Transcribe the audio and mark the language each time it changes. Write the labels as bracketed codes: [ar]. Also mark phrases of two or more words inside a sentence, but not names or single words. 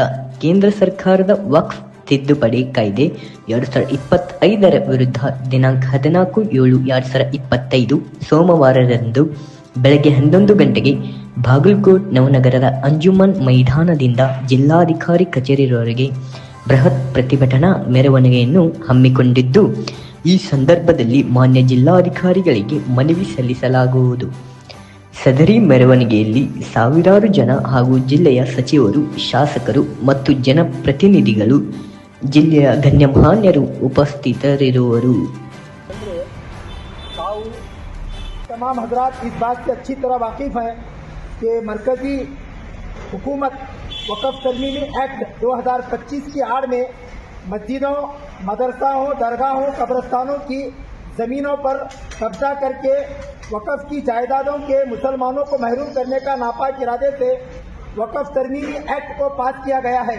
[kn] ಕೇಂದ್ರ ಸರ್ಕಾರದ ವಕ್ಫ್ ತಿದ್ದುಪಡಿ ಕಾಯ್ದೆ 2025 ವಿರುದ್ಧ ದಿನಾಂಕ 14/7/2025 ಸೋಮವಾರದಂದು ಬೆಳಗ್ಗೆ 11 ಗಂಟೆಗೆ ಬಾಗಲಕೋಟ್ ನವನಗರದ ಅಂಜುಮನ್ ಮೈದಾನದಿಂದ ಜಿಲ್ಲಾಧಿಕಾರಿ ಕಚೇರಿಯವರೆಗೆ ಬೃಹತ್ ಪ್ರತಿಭಟನಾ ಮೆರವಣಿಗೆಯನ್ನು ಹಮ್ಮಿಕೊಂಡಿದ್ದು, ಈ ಸಂದರ್ಭದಲ್ಲಿ ಮಾನ್ಯ ಜಿಲ್ಲಾಧಿಕಾರಿಗಳಿಗೆ ಮನವಿ ಸಲ್ಲಿಸಲಾಗುವುದು. ಸದರಿ ಮೆರವಣಿಗೆಯಲ್ಲಿ ಸಾವಿರಾರು ಜನ ಹಾಗೂ ಜಿಲ್ಲೆಯ ಸಚಿವರು, ಶಾಸಕರು ಮತ್ತು ಜನಪ್ರತಿನಿಧಿಗಳು, ಜಿಲ್ಲೆಯ ಗಣ್ಯಮಾನ್ಯರು ಉಪಸ್ಥಿತರಿರುವರು. [ur] تمام حضرات اس بات سے اچھی طرح واقف ہیں کہ مرکزی حکومت وقف ترمیمی ایکٹ 2025 کی آڑ میں مسجدوں، مدرساؤں، درگاہوں، قبرستانوں کی زمینوں پر قبضہ کرکے وقف کی جائدادوں کے مسلمانوں کو محروم کرنے کا ناپاک ارادے سے وقف ترمیمی ایکٹ کو پاس کیا گیا ہے.